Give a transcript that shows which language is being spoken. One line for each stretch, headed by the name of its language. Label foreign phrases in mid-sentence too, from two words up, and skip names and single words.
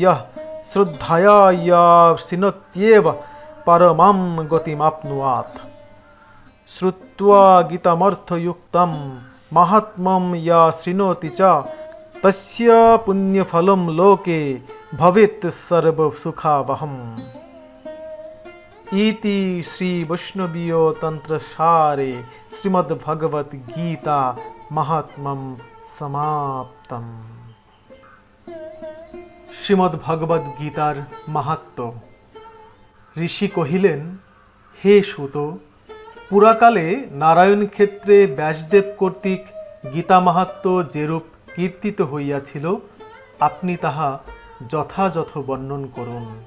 Sanskrit: यः श्रद्धया या शृणोत्येव परमां गतिमाप्नुयात् श्रुत्वा गीतामर्थयुक्तं महात्म्यं या शृणोति च तस्य पुण्यफलं लोके भवेत् सर्वसुखावहम् इति श्री वैष्णवीय तंत्रसारे श्रीमद्भगवत गीता महात्म्यं समाप्तम्।
Bangla: শ্রীমদ্ভগবদ্ গীতার মাহাত্ম্য। ঋষি কহিলেন, হে সুত, পুরাকালে নারায়ণ ক্ষেত্রে ব্যাসদেব কর্তৃক গীতা মাহাত্ম্য যেরূপ কীর্তিত হইয়াছিল, আপনি তাহা যথাযথ বর্ণন করুন।